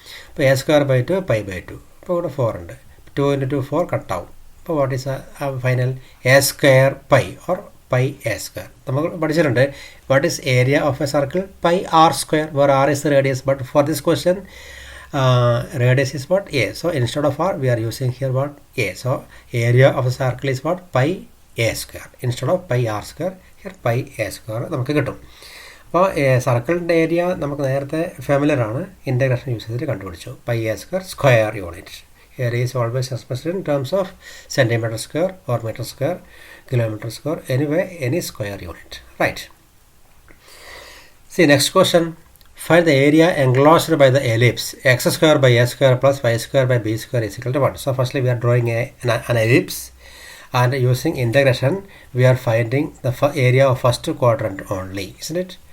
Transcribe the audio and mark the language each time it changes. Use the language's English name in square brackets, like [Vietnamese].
[Malayalam] അപ്പോൾ A square by 2 pi by 2. അപ്പോൾ ഇവിടെ 4 ഉണ്ട്. 2 ഇൻറ്റു 2 4 കട്ടാവും. [English] അപ്പോൾ what is final a square pi or pi a square. [Malayalam] നമുക്ക് പഠിച്ചിട്ടുണ്ട് [English] What is area of a circle, pi r square, where r is the radius. But for this question radius is what, a. So instead of r we are using here what, a. So area of a circle is what, pi a square. Instead of pi r square, here pi a square [Malayalam] നമുക്ക് കിട്ടും. അപ്പോൾ സർക്കിളിൻ്റെ area നമുക്ക് നേരത്തെ familiar ആണ്, integration use ചെയ്തിട്ട് കണ്ടുപിടിച്ചു. [English] Pi a square square unit. Area is always expressed in terms of centimetre square or metre square, kilometer square, anyway any square unit, right? See next question, find the area enclosed by the ellipse x square by a square plus y square by b square is equal to 1. So firstly we are drawing an ellipse, and using integration we are finding the area of first quadrant only, isn't it?